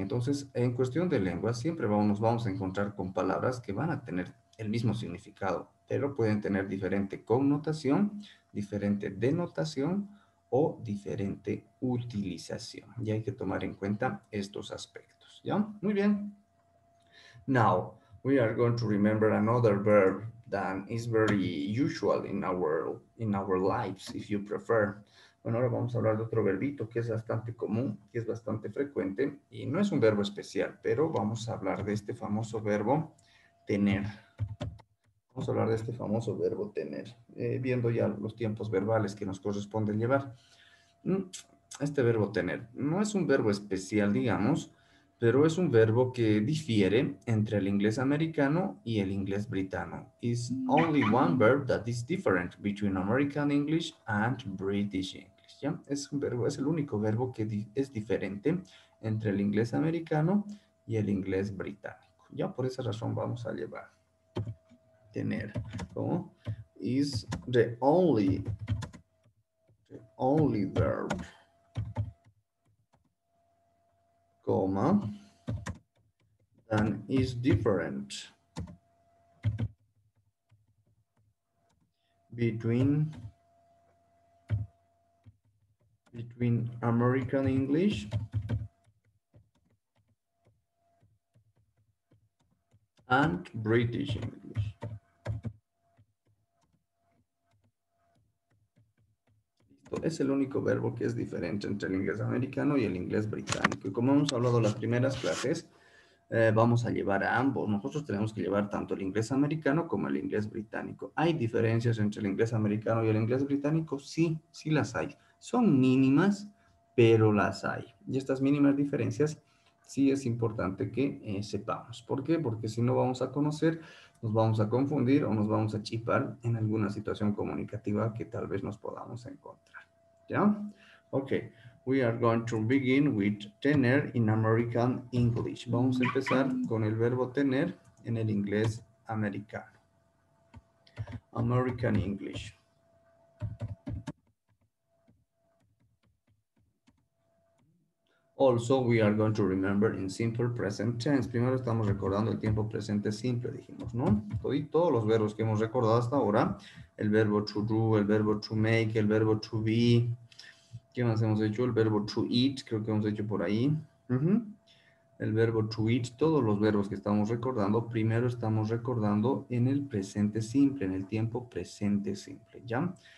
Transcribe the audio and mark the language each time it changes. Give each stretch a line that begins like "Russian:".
Spanish: Entonces, en cuestión de lengua, siempre nos vamos a encontrar con palabras que van a tener el mismo significado, pero pueden tener diferente connotación, diferente denotación o diferente utilización. Y hay que tomar en cuenta estos aspectos, ¿ya? Muy bien.
English: Now, we are going to remember another verb that is very usual in our lives, if you prefer.
Spanish: Bueno, ahora vamos a hablar de otro verbito que es bastante común, que es bastante frecuente y no es un verbo especial, pero vamos a hablar de este famoso verbo tener. Vamos a hablar de este famoso verbo tener, viendo ya los tiempos verbales que nos corresponden llevar. Este verbo tener no es un verbo especial, digamos, pero es un verbo que difiere entre el inglés americano y el inglés britano.
English: It's only one verb that is different between American English and British English.
Spanish: ¿Ya? Es un verbo, es el único verbo que es diferente entre el inglés americano y el inglés británico. Ya por esa razón vamos a llevar tener, ¿cómo?
English: Is the only verb, comma, and is different between American English and British English.
Spanish: Es el único verbo que es diferente entre el inglés americano y el inglés británico. Y como hemos hablado en las primeras clases, vamos a llevar a ambos. Nosotros tenemos que llevar tanto el inglés americano como el inglés británico. ¿Hay diferencias entre el inglés americano y el inglés británico? Sí, sí las hay. Son mínimas, pero las hay. Y estas mínimas diferencias sí es importante que sepamos. ¿Por qué? Porque si no vamos a conocer, nos vamos a confundir o nos vamos a chipar en alguna situación comunicativa que tal vez nos podamos encontrar. ¿Ya? Ok.
English: We are going to begin with tener in American English.
Spanish: Vamos a empezar con el verbo tener en el inglés americano.
English: American English. Also, we are going to remember in simple present tense.
Spanish: Primero estamos recordando el tiempo presente simple, dijimos, ¿no? Todos los verbos que hemos recordado hasta ahora, el verbo to do, el verbo to make, el verbo to be. ¿Qué más hemos hecho? El verbo to eat, creo que hemos hecho por ahí. El verbo to eat, todos los verbos que estamos recordando, primero estamos recordando en el presente simple, en el tiempo presente simple, ¿ya?